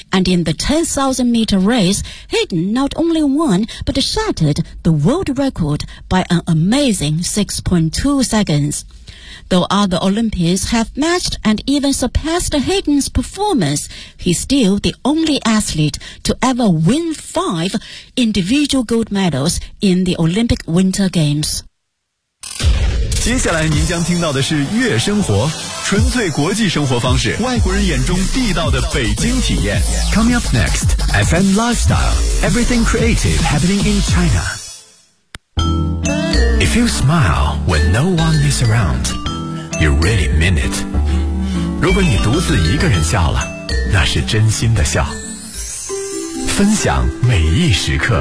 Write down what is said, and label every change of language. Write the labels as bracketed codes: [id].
[en] And in the 10,000 meter race, Hayden not only won, but shattered the world record by an amazing 6.2 seconds. Though other Olympians have matched and even surpassed Hayden's performance, he's still the only athlete to ever win five individual gold medals in the Olympic Winter Games. [zh] 接下来您将听到的是悦生活，纯粹国际生活方式，外国人眼中地道的北京体验。 [en] Coming up next, FM Lifestyle, everything creative happening in China. If you smile when no one is around,You really mean it. [zh] 如果你独自一个人笑了，那是真心的笑。分享每一时刻。您现在听到的是 Radio 774